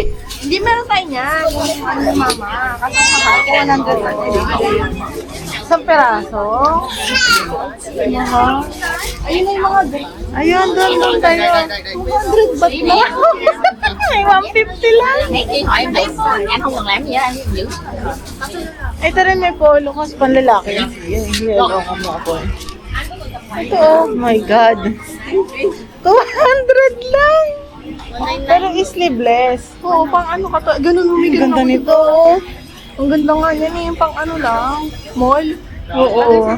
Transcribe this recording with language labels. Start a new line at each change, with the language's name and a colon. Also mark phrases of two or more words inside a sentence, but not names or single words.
Filipino: Hindi meron tayo niyan. Yung ano mama. Kasi mahal ko 100 pa. Isang peraso. Mahal. Ayun na yung mga Ayun, doon tayo. 200 baht na. May 150 lang.
Vietnamese: Anh không cần làm gì hết, anh giữ.
Filipino: Ito rin may polo kasi panlalaki. Yung yellow ka mo ako. Ito,
English: oh my God.
Filipino: 200 lang. Pero sleeveless. Oo, pang ano ka to. Ganun Ang humigil ganda nito. Ang ganda nga yan eh. Yung pang ano lang. Mall.